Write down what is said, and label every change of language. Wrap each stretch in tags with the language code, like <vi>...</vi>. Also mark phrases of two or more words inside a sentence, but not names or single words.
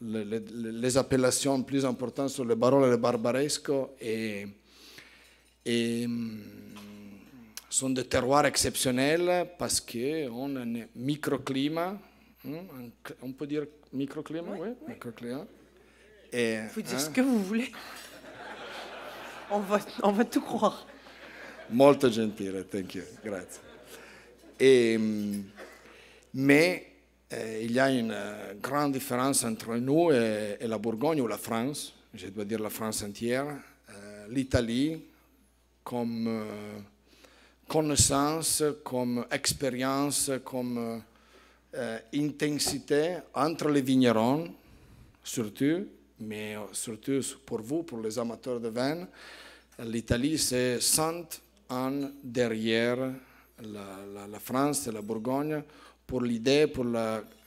<fr>les appellations plus importantes sont le Barolo et le Barbaresco et sont des terroirs exceptionnels parce qu'on a un microclimat, on peut dire microclimat, oui, microclimat. Vous pouvez dire ce que vous voulez. On va tout croire.</fr> <it>Molto gentile,</it> <en>thank you,</en> <it>grazie.</it> <fr>Mais il y a une grande différence entre nous et la Bourgogne ou la France, je dois dire la France entière. L'Italie, comme connaissance, comme expérience, comme intensité entre les vignerons, surtout, mais surtout pour vous, pour les amateurs de vin, l'Italie, c'est 100 ans derrière la France et la Bourgogne pour l'idée, pour la</fr>